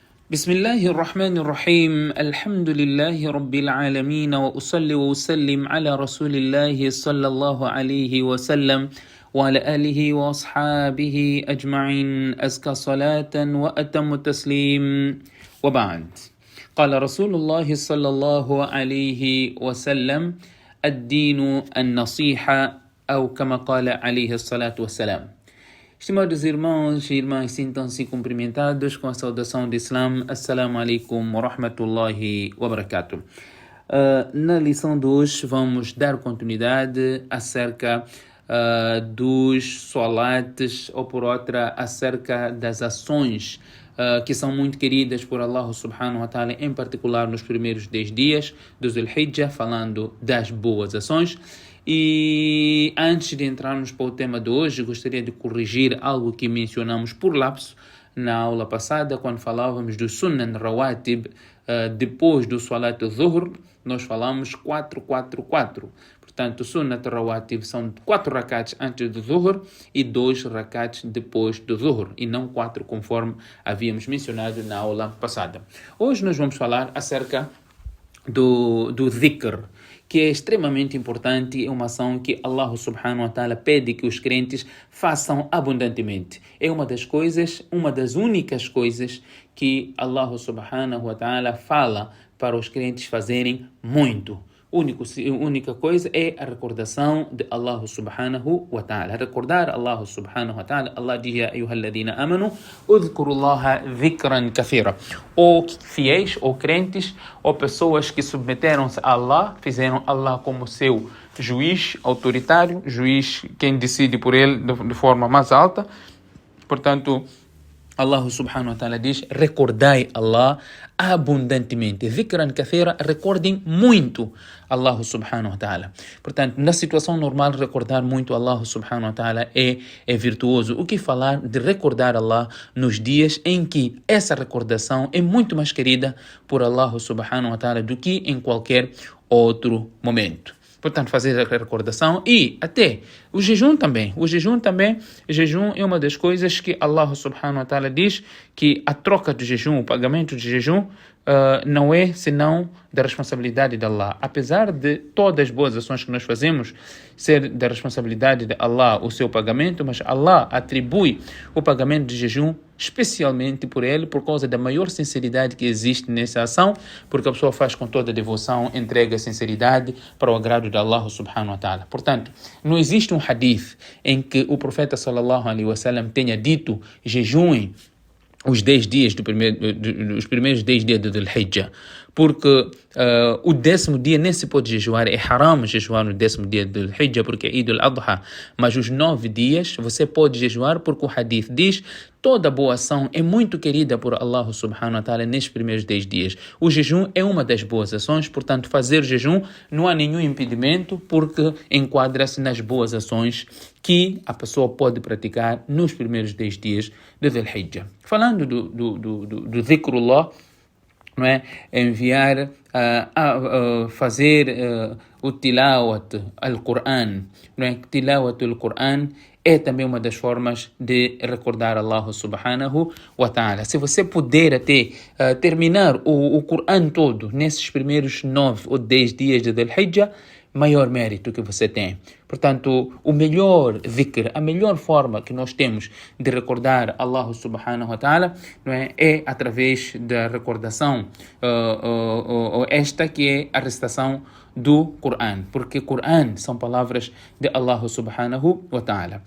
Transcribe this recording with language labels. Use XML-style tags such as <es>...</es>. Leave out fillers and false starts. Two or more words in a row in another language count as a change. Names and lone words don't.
<ar>بسم الله الرحمن الرحيم الحمد لله رب العالمين وأصلي وأسلم على رسول الله صلى الله عليه وسلم وعلى آله وأصحابه أجمعين أزكى صلاة وأتم تسليم وبعد قال رسول الله صلى الله عليه وسلم الدين النصيحة أو كما قال عليه الصلاة والسلام.</ar> <pt>Estimados irmãos e irmãs, sintam-se cumprimentados com a saudação do Islam.</pt> <ar>Assalamu alaikum wa rahmatullahi wa barakatuh.</ar> <pt>Na lição de hoje vamos dar continuidade acerca dos salates, ou por outra, acerca das ações que são muito queridas por Allah</pt> <ar>سبحانه وتعالى,</ar> <pt>em particular nos primeiros 10 dias do Zulhijjah, falando das boas ações. E antes de entrarmos para o tema de hoje, gostaria de corrigir algo que mencionamos por lapso na aula passada, quando falávamos do</pt> <ar>السنن الرواتب,</ar> <pt>depois do</pt> <ar>صلاة الظهر,</ar> <pt>nós falamos 4-4-4. Portanto,</pt> <ar>سنة الرواتب</ar> <pt>são 4 rakats antes do Zuhr e 2 rakats depois do Zuhr, e não 4 conforme havíamos mencionado na aula passada. Hoje nós vamos falar acerca do dhikr, que é extremamente importante, é uma ação que Allah</pt> <ar>سبحانه وتعالى</ar> <pt>pede que os crentes façam abundantemente. É uma das únicas coisas que Allah</pt> <ar>سبحانه وتعالى</ar> <pt>fala para os crentes fazerem muito. Única coisa é a recordação de Allah</pt> <ar>سبحانه وتعالى.</ar> <pt>Recordar Allah</pt> <ar>سبحانه وتعالى.</ar> <pt>Allah diz:</pt> <ar>يا أيها الذين آمنوا اذكروا الله ذكرا كثيرا.</ar> <pt>Ou fiéis, ou crentes, ou pessoas que submeteram-se a Allah, fizeram Allah como seu juiz autoritário, juiz quem decide por ele de forma mais alta. Portanto, Allah</pt> <ar>سبحانه وتعالى</ar> <pt>diz: recordai Allah abundantemente.</pt> <ar>ذكرا كثيرا,</ar> <pt>recordem muito Allah</pt> <ar>سبحانه وتعالى.</ar> <pt>Portanto, na situação normal, recordar muito Allah</pt> <ar>سبحانه وتعالى</ar> <pt>é virtuoso. O que falar de recordar Allah nos dias em que essa recordação é muito mais querida por Allah</pt> <ar>سبحانه وتعالى</ar> <pt>do que em qualquer outro momento. Portanto, fazer a recordação e até o jejum também. O jejum é uma das coisas que Allah</pt> <ar>سبحانه وتعالى</ar> <pt>diz que a troca do jejum, o pagamento de jejum, não é senão da responsabilidade de Allah. Apesar de todas as boas ações que nós fazemos ser da responsabilidade de Allah o seu pagamento, mas Allah atribui o pagamento de jejum especialmente por ele, por causa da maior sinceridade que existe nessa ação, porque a pessoa faz com toda a devoção, entrega a sinceridade para o agrado de Allah</pt> <ar>سبحانه وتعالى.</ar> <pt>Portanto, não existe um hadith em que o profeta</pt> <ar>صلى الله عليه وسلم</ar> <pt>tenha dito: jejuem os 10 dias os primeiros 10 dias do Dhul-Hijjah, porque o 10º dia nem se pode jejuar, é haram jejuar no 10º dia do Dhul-Hijjah, porque é Eid al-Adha, mas os 9 dias você pode jejuar, porque o hadith diz: toda boa ação é muito querida por Allah</pt> <ar>سبحانه وتعالى</ar> <pt>nesses primeiros 10 dias. O jejum é uma das boas ações, portanto, fazer jejum não há nenhum impedimento, porque enquadra-se nas boas ações que a pessoa pode praticar nos primeiros 10 dias de Dhul-Hijjah. Falando do dhikrullah, não é? Enviar, fazer o</pt> <ar>تلاوة القرآن,</ar> <pt>não é?</pt> <ar>تلاوة القرآن</ar> <pt>é também uma das formas de recordar Allah</pt> <ar>سبحانه وتعالى.</ar> <pt>Se você puder até terminar o Qur'an todo nesses primeiros 9 ou 10 dias de Dhul-Hijjah, maior mérito que você tem. Portanto, o melhor dhikr, a melhor forma que nós temos de recordar Allah</pt> <ar>سبحانه وتعالى,</ar> <pt>não é através da recordação, esta que é a recitação do Qur'an, porque Qur'an são palavras de Allah</pt> <ar>سبحانه وتعالى.</ar>